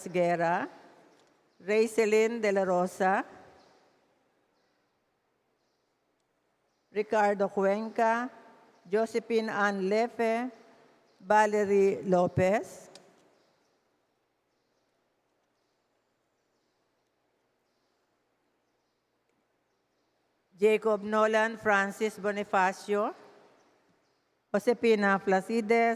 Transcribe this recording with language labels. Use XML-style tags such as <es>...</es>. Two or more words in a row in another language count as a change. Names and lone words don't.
<en>Guerra, Raycelyn De La Rosa, Ricardo Cuenca, Josephine Ann Lefe, Valerie Lopez, Jacob Nolan Francis Bonifacio, Josepina Placides,</en>